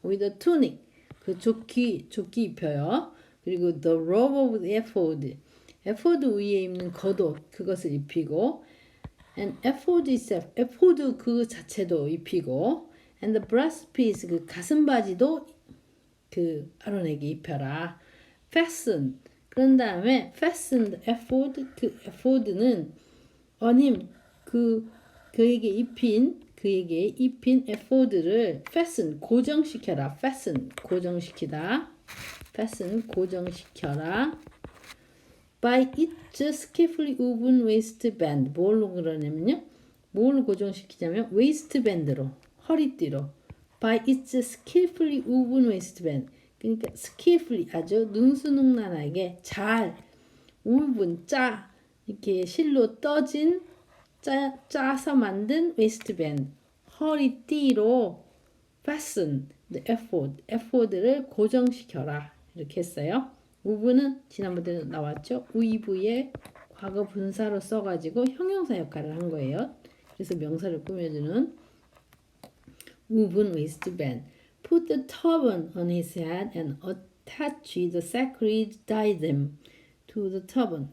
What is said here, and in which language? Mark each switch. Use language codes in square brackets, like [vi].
[en] with the tunic, [ko] 그 조끼 입혀요. 그리고 [en] the robe of the ephod, [ko] 에포드 위에 입는 겉옷 그것을 입히고, [en] and ephod itself, [ko] 에포드 그 자체도 입히고, [en] and the breastpiece, [ko] 그 가슴 바지도 그 아론에게 입혀라. fasten, 그런 다음에 [en] fasten the ephod, [ko] 그 ephord는 [en] on him, [ko] 그에게 입힌 ephord를 fasten, 고정시켜라. fasten, 고정시키다. fasten, 고정시켜라. [en] by its skillfully woven waistband. [ko] 뭘로 그러냐면요, 뭘 고정시키냐면 waistband로, 허리띠로. [en] by its skillfully woven waistband. [ko] 그러니까 skillfully, 아주 능수능란하게 잘 woven, 이렇게 실로 떠진, 짜서 만든 waistband, 허리띠로 [en] fasten the ephod, [ko] 를 고정시켜라. 이렇게 했어요. woven은 지난번에 나왔죠. weave의 과거 분사로 써가지고 형용사 역할을 한 거예요. 그래서 명사를 꾸며주는 woven waistband. [en] Put the turban on his head and attach the sacred diadem to the turban.